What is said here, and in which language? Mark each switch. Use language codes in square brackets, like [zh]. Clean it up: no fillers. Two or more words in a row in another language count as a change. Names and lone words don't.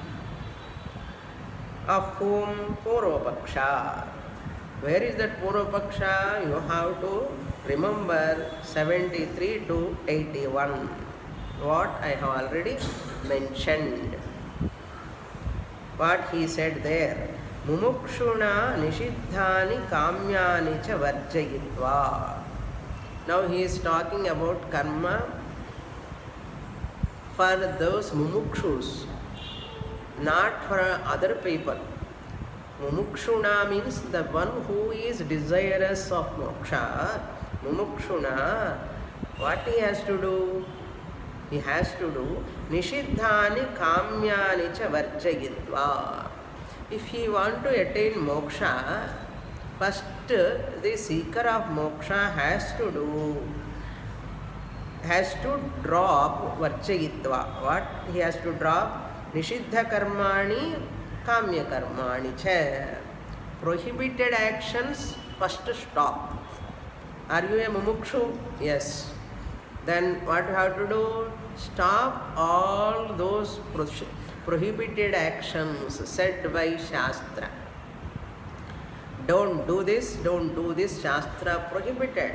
[en] Of whom? Purvapaksha. Where is that Purvapaksha? You have to remember 73 to 81. What I have already mentioned. What he said there. [sa] Mumukshuna nishiddhani kamyani cha varjayitva. [en] Now he is talking about karma for those mumukshus, not for other people. Mumukshuna means the one who is desirous of moksha. Mumukshuna, what he has to do? He has to do [sa] nishiddhani kamyani cha varjayitva. [en] If he want to attain moksha, first the seeker of moksha has to drop varjayitva. What he has to drop? [sa] Nishiddha karmani, kamya karmani cha. [en] Prohibited actions first stop. Are you a mumukshu? Yes. Then what you have to do? Stop all those prohibited actions said by Shastra. Don't do this, Shastra prohibited.